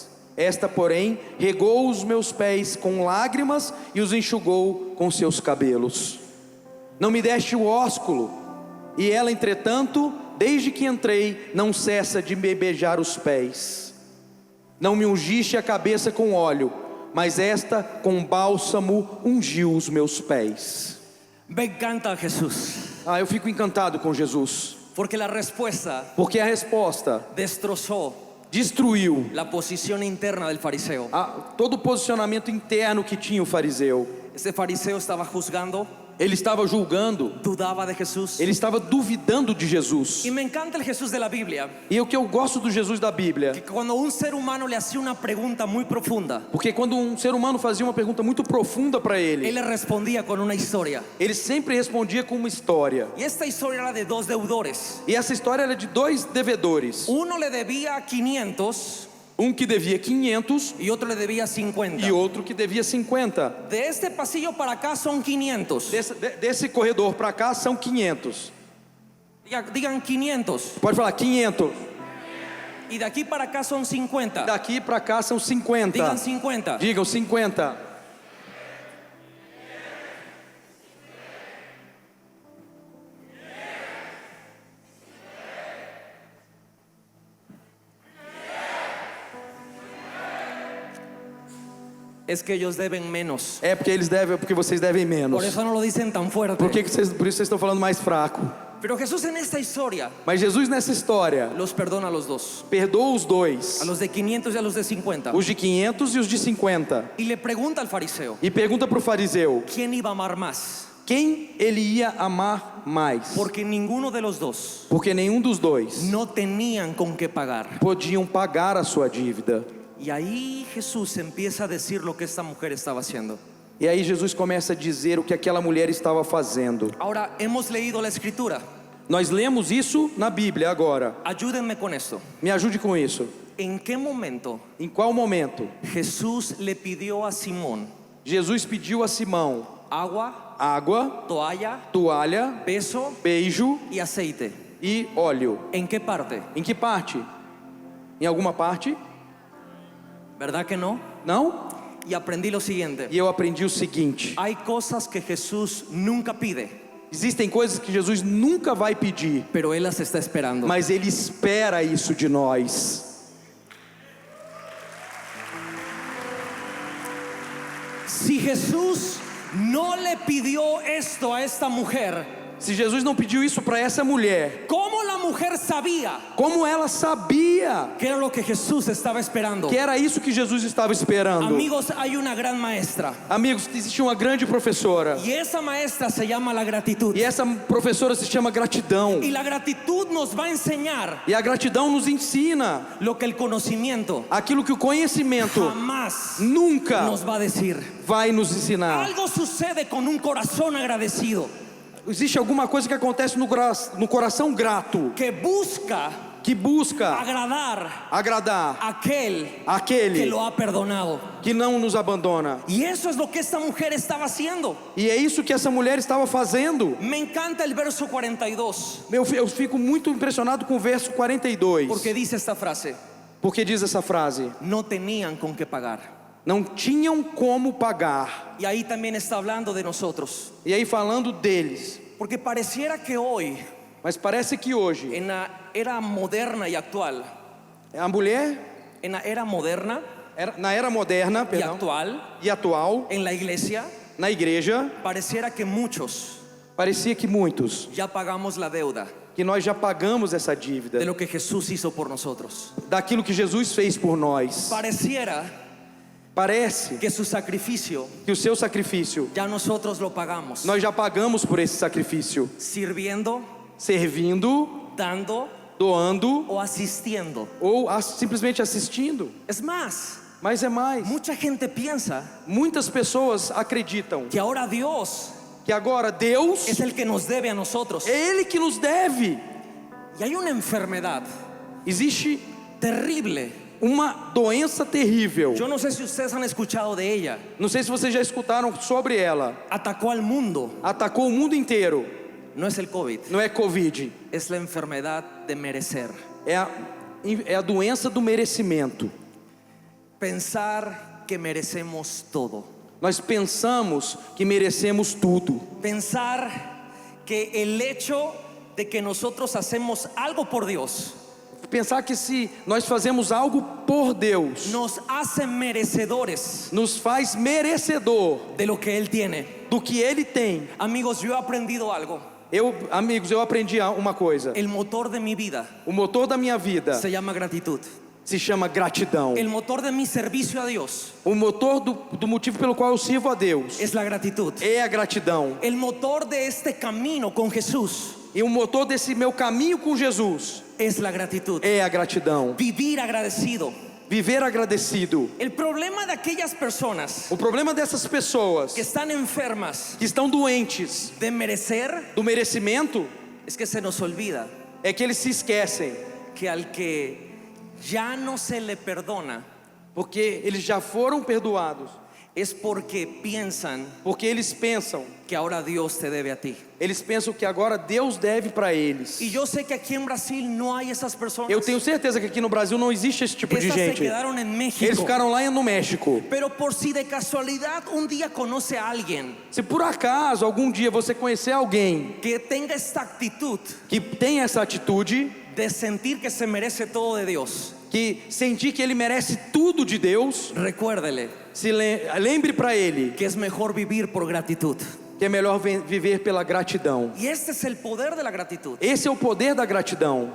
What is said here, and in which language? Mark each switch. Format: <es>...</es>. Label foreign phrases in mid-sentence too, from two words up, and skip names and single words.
<pt>Esta, porém, regou os meus pés com lágrimas e os enxugou com seus cabelos. Não me deste o ósculo, e ela, entretanto, desde que entrei, não cessa de me beijar os pés. Não me ungiste a cabeça com óleo, mas esta com bálsamo ungiu os meus pés.</pt> <es>Me encanta Jesús,</es> <pt>Eu fico encantado com Jesus,</pt> <es>porque la respuesta</es> <pt>porque a resposta</pt> <es>destrozó</es> <pt>destruiu</pt> <es>la posición interna del fariseo.</es> <pt>todo o posicionamento interno que tinha o fariseu.</pt> <es>Ese fariseo estaba juzgando,</es> <pt>Ele estava julgando,</pt> <es>dudaba de Jesús.</es> <pt>ele estava duvidando de Jesus.</pt> <es>Y me encanta el Jesús de la Biblia,</es> <pt>E o que eu gosto do Jesus da Bíblia,</pt> <es>que cuando un ser humano le hacía una pregunta muy profunda,</es> <pt>porque quando um ser humano fazia uma pergunta muito profunda para</pt> <es>él</es> <pt>ele,</pt> <es>le respondía con una historia.</es> <pt>ele sempre respondia com uma história.</pt> <es>Y esta historia era de 2 deudores.</es> <pt>E essa história era de 2 devedores.</pt> <es>Uno le debía 500</es> <pt>Um que devia 500</pt> <es>y otro le debía 50.</es> <pt>e outro que devia 50.</pt> <es>De este pasillo para acá son 500.</es> <pt>Desse corredor para cá são 500.</pt> <es>Digan 500.</es> <pt>Pode falar 500.</pt> <es>Y de aquí para acá son 50.</es> <pt>Daqui para cá são 50.</pt> <es>Digan 50.</es> <pt>Digam 50.</pt> <es>Es que ellos deben menos.</es> <pt>É porque eles devem, porque vocês devem menos.</pt> <es>Por eso no lo dicen tan fuerte.</es> <pt>Por isso vocês estão falando mais fraco?</pt> <es>Pero Jesús en esta historia</es> <pt>Mas Jesus nessa história</pt> <es>los perdona a los dos,</es> <pt>perdoa os dois,</pt> <es>a los de 500 y a los de 50.</es> <pt>os de 500 e os de 50.</pt> <es>Y le pregunta al fariseo,</es> <pt>E pergunta para o fariseu</pt> <es>¿quién iba a amar más?</es> <pt>quem ele ia amar mais.</pt> <es>Porque ninguno de los dos</es> <pt>Porque nenhum dos dois</pt> <es>no tenían con qué pagar.</es> <pt>podiam pagar a sua dívida.</pt> <es>Y ahí Jesús empieza a decir lo que esta mujer estaba haciendo.</es> <pt>E aí Jesus começa a dizer o que aquela mulher estava fazendo.</pt> <es>Ahora, hemos leído la escritura.</es> <pt>Nós lemos isso na Bíblia agora.</pt> <es>Ayúdenme con esto.</es> <pt>Me ajude com isso.</pt> <es>¿En qué momento</es> <pt>Em qual momento</pt> <es>Jesús le pidió a Simón</es> <pt>Jesus pediu a Simão</pt> <es>agua,</es> <pt>água,</pt> <es>toalla,</es> <pt>toalha,</pt> <es>beso</es> <pt>beijo</pt> <es>y aceite?</es> <pt>e óleo?</pt> <es>¿En qué parte?</es> <pt>Em que parte? Em alguma parte?</pt> <es>¿Verdad que no?</es> <pt>Não?</pt> <es>Y aprendí lo siguiente.</es> <pt>E eu aprendi o seguinte:</pt> <es>Hay cosas que Jesús nunca pide,</es> <pt>existem coisas que Jesus nunca vai pedir,</pt> <es>pero Él las está esperando.</es> <pt>mas Ele espera isso de nós.</pt> <es>Si Jesús no le pidió esto a esta mujer,</es> <pt>Se Jesus não pediu isso para essa mulher,</pt> <es>¿cómo la mujer sabía</es> <pt>como ela sabia</pt> <es>que era lo que Jesús estaba esperando?</es> <pt>que era isso que Jesus estava esperando?</pt> <es>Amigos, hay una gran maestra</es> <pt>Amigos, existe uma grande professora,</pt> <es>y esa maestra se llama la gratitud.</es> <pt>e essa professora se chama gratidão.</pt> <es>Y la gratitud nos va a enseñar</es> <pt>E a gratidão nos ensina</pt> <es>lo que el conocimiento</es> <pt>aquilo que o conhecimento</pt> <es>jamás</es> <pt>nunca</pt> <es>nos va a decir.</es> <pt>vai nos ensinar.</pt> <es>Algo sucede con un corazón agradecido</es> <pt>Existe alguma coisa que acontece no coração grato,</pt> <es>que busca</es> <pt>que busca agradar</pt> <es>a aquel que</es> <pt>aquele</pt> <es>lo ha perdonado.</es> <pt>que não nos abandona.</pt> <es>Y eso es lo que esta mujer estaba haciendo.</es> <pt>E é isso que essa mulher estava fazendo.</pt> <es>Me encanta el verso 42</es> <pt>Eu fico muito impressionado com o verso 42,</pt> <es>porque dice esta frase:</es> <pt>porque diz essa frase:</pt> <es>no tenían con qué pagar.</es> <pt>não tinham como pagar.</pt> <es>Y ahí también está hablando de nosotros,</es> <pt>E aí falando deles,</pt> <es>porque pareciera que hoy,</es> <pt>mas parece que hoje</pt> <es>en la era moderna y actual,</es> <pt>a mulher,</pt> <es>en la era moderna</es> <pt>na era moderna,</pt> <es>y</es> <pt>perdão,</pt> <es>actual,</es> <pt>e atual,</pt> <es>en la iglesia,</es> <pt>na igreja,</pt> <es>pareciera que muchos</es> <pt>parecia que muitos,</pt> <es>ya pagamos la deuda</es> <pt>que nós já pagamos essa</pt> <es>de</es> <pt>dívida,</pt> <es>lo que Jesús hizo por nosotros.</es> <pt>daquilo que Jesus fez por nós.</pt> <es>Parece Que su sacrificio</es> <pt>que o seu sacrifício,</pt> <es>ya nosotros lo pagamos,</es> <pt>nós já pagamos por esse sacrifício,</pt> <es>sirviendo,</es> <pt>servindo,</pt> <es>dando</es> <pt>doando</pt> <es>o asistiendo.</es> <pt>ou simplesmente assistindo.</pt> <es>Es más,</es> <pt>Mas é mais,</pt> <es>mucha gente piensa</es> <pt>muitas pessoas acreditam</pt> <es>que ahora Dios</es> <pt>que agora Deus</pt> <es>es el que nos debe a nosotros.</es> <pt>é Ele que nos deve.</pt> <es>Y hay una enfermedad</es> <pt>Existe</pt> <es>terrible.</es> <pt>uma doença terrível.</pt> <es>Yo no sé si ustedes han escuchado de ella.</es> <pt>Não sei se vocês já escutaram sobre ela.</pt> <es>Atacó al mundo.</es> <pt>Atacou o mundo inteiro.</pt> <es>No es el COVID,</es> <pt>Não é Covid,</pt> <es>es la enfermedad de merecer.</es> <pt>é a doença do merecimento.</pt> <es>Pensar que merecemos todo.</es> <pt>Nós pensamos que merecemos tudo.</pt> <es>Pensar que el hecho de que nosotros hacemos algo por Dios</es> <pt>Pensar que se nós fazemos algo por Deus,</pt> <es>nos hace merecedores</es> <pt>nos faz merecedor</pt> <es>de lo que Él tiene.</es> <pt>do que Ele tem.</pt> <es>Amigos, yo he aprendido algo.</es> <pt>Amigos, eu aprendi uma coisa.</pt> <es>El motor de mi vida</es> <pt>O motor da minha vida</pt> <es>se llama gratitud.</es> <pt>se chama gratidão.</pt> <es>El motor de mi servicio a Dios</es> <pt>O motor do motivo pelo qual eu sirvo a Deus</pt> <es>es la gratitud.</es> <pt>é a gratidão.</pt> <es>El motor de este camino con Jesús</es> <pt>E o motor desse meu caminho com Jesus</pt> <es>es la gratitud.</es> <pt>é a gratidão.</pt> <es>Vivir agradecido.</es> <pt>Viver agradecido.</pt> <es>El problema de aquellas personas</es> <pt>O problema dessas pessoas</pt> <es>que están enfermas</es> <pt>que estão doentes</pt> <es>de merecer</es> <pt>do merecimento</pt> <es>es que se nos olvida</es> <pt>é que eles se esquecem,</pt> <es>que al que ya no se le perdona</es> <pt>porque eles já foram perdoados,</pt> <es>es porque piensan</es> <pt>porque eles pensam</pt> <es>que ahora Dios te debe a ti.</es> <pt>que agora Deus deve para eles.</pt> <es>Y yo sé que aquí en Brasil no hay esas personas.</es> <pt>Eu tenho certeza que aqui no Brasil não existe esse tipo de</pt> <es>Esas se</es> <pt>gente.</pt> <es>quedaron en México.</es> <pt>Eles ficaram lá no México.</pt> <es>Pero por si de casualidad un día conoce a alguien</es> <pt>Se por acaso algum dia você conhecer alguém</pt> <es>que tenga esta actitud</es> <pt>que tem essa atitude,</pt> <es>de sentir que se merece todo de Dios,</es> <pt>que sentir que ele merece tudo de Deus,</pt> <es>recuérdele</es> <pt>lembre para ele</pt> <es>que es mejor vivir por gratitud.</es> <pt>que é melhor viver pela gratidão.</pt> <es>Y este es el poder de la gratitud.</es> <pt>Esse é o poder da gratidão.</pt>